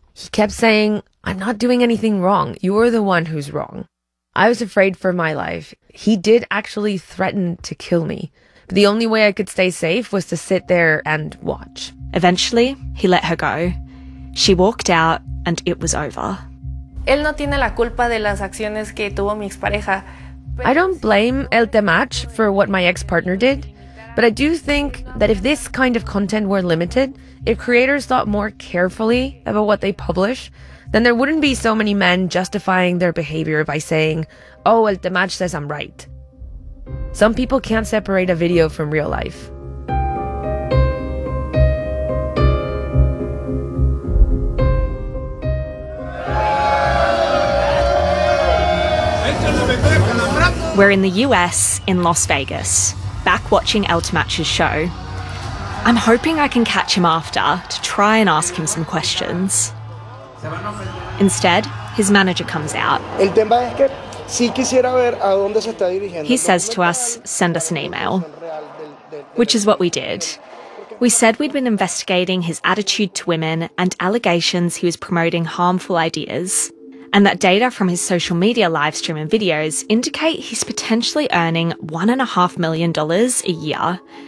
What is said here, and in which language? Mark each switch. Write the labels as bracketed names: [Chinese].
[English] He kept saying, "I'm not doing anything wrong. You're the one who's wrong." I was afraid for my life. He did actually threaten to kill me. But the only way I could stay safe was to sit there and watch. Eventually, he let her go. She walked out, and it was over. [Spanish] Él no tiene la culpa de las acciones que tuvo mi expareja. [English] I don't blame El Temach for what my ex-partner did, but I do think that if this kind of content were limited, if creators thought more carefully about what they publish, then there wouldn't be so many men justifying their behavior by saying, "Oh, El Temach says I'm right." Some people can't separate a video from real life. We're in the US, in Las Vegas, back watching El Temach's show. I'm hoping I can catch him after to try and ask him some questions. Instead, his manager comes out. [Spanish] El tema es que sí quisiera ver a dónde se está dirigiendo. [English] He says to us, send us an email, which is what we did. We said we'd been investigating his attitude to women and allegations he was promoting harmful ideas, and that data from his social media live stream and videos indicate he's potentially earning $1.5 million a year.